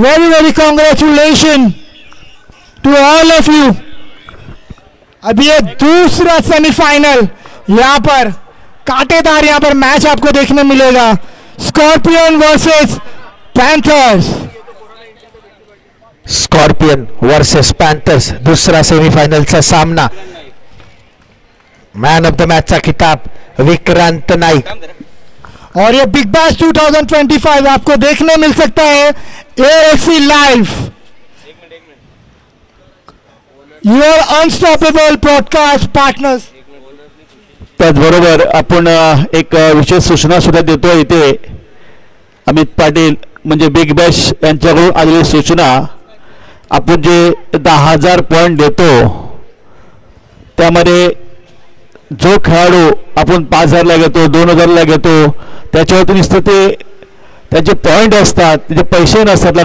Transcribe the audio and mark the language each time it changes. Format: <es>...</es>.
<en>Very very congratulation to all of you.</en> <hi>अभी ये दूसरा सेमीफाइनल यहाँ पर कांटेदार यहाँ पर मैच आपको देखने मिलेगा.</hi> <en>Scorpion versus Panthers.</en> <mr>Scorpion versus Panthers दुसरा सेमीफायनलचा सामना. मॅन ऑफ द मॅचचा खिताब विक्रांत नाईक.</mr> <hi>और ये बिग बैश 2025 आपको देखने मिल सकता है AFC live,</hi> <en>Your unstoppable podcast partners.</en> <mr>त्याचबरोबर आपण एक विशेष सूचना सुद्धा देतो इथे. अमित पाटील म्हणजे बिग बॅश यांच्याकडून आलेली सूचना. आपण जे 10,000 पॉईंट देतो त्यामध्ये जो खेळाडू आपण 5,000ला घेतो 2,000ला घेतो त्याच्यावरती नुसतं ते त्याचे पॉईंट असतात, त्याचे पैसे नसतात.</mr>